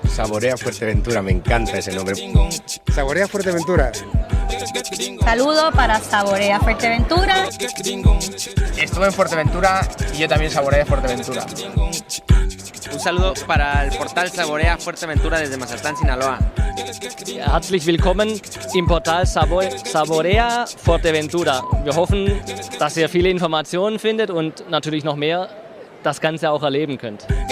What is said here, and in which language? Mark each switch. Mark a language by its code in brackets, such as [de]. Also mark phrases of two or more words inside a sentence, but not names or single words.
[es] Saborea Fuerteventura, me encanta ese nombre. Saborea Fuerteventura. Saludo para Saborea Fuerteventura. Estuve en Fuerteventura y yo también saboreé Fuerteventura. Un saludo para el portal Saborea Fuerteventura desde Mazatlán, Sinaloa. [de] Herzlich willkommen im Portal Saborea Fuerteventura. Wir hoffen, dass ihr viele Informationen findet und natürlich noch mehr das Ganze auch erleben könnt.